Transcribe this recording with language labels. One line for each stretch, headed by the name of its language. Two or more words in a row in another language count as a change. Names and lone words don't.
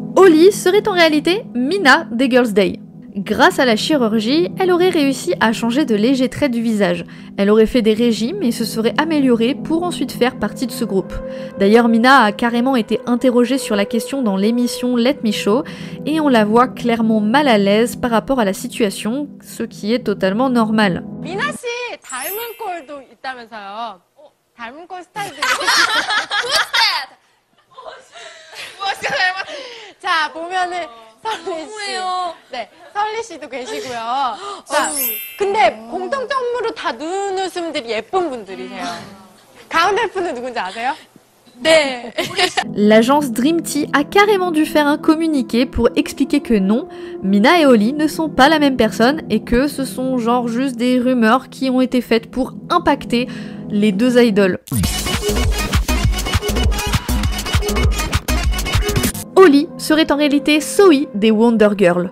French: Holly serait en réalité Mina des Girls' Day. Grâce à la chirurgie, elle aurait réussi à changer de légers traits du visage. Elle aurait fait des régimes et se serait améliorée pour ensuite faire partie de ce groupe. D'ailleurs, Mina a carrément été interrogée sur la question dans l'émission Let Me Show et on la voit clairement mal à l'aise par rapport à la situation, ce qui est totalement normal.
Korean: 미나 씨 닮은 꼴도 있다면서요? 닮은 꼴 스타일도 자 보면은 설리 씨, 네 설리 씨도 계시고요. 자 근데 공통점으로 다 눈웃음들이 예쁜 분들이세요. 가운데 분은 누군지 아세요? 네.
French: L'agence Dream Tea a carrément dû faire un communiqué pour expliquer que non, Mina et Holly ne sont pas la même personne et que ce sont genre juste des rumeurs qui ont été faites pour impacter les deux idoles. Holly serait en réalité Zoe des Wonder Girls.